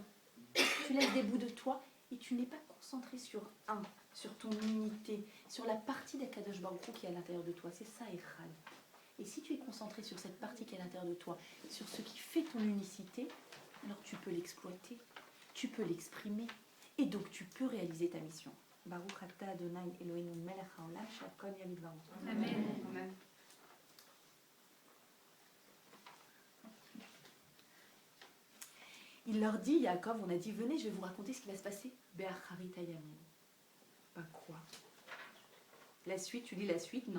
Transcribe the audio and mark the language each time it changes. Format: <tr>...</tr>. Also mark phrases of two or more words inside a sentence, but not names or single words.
<fr>Tu laisses des bouts de toi et tu n'es pas concentré sur sur ton unité, sur la partie d'</fr> <he>הקדוש ברוך הוא</he> <fr>qui est à l'intérieur de toi. C'est ça, Echad. Et si tu es concentré sur cette partie qui est à l'intérieur de toi, sur ce qui fait ton unicité, alors tu peux l'exploiter, tu peux l'exprimer, et donc tu peux réaliser ta mission.</fr> <he>ברוך אתה אדני אלהינו מלך העולם שהכל נהיה בדברו. אמן. אמן.</he> <fr>il leur dit, Yaakov, on a dit, venez, je vais vous raconter ce qui va se passer.</fr> <he>באחרית הימים.</he> <fr>Pas quoi? La suite, tu lis la suite? Non.</fr>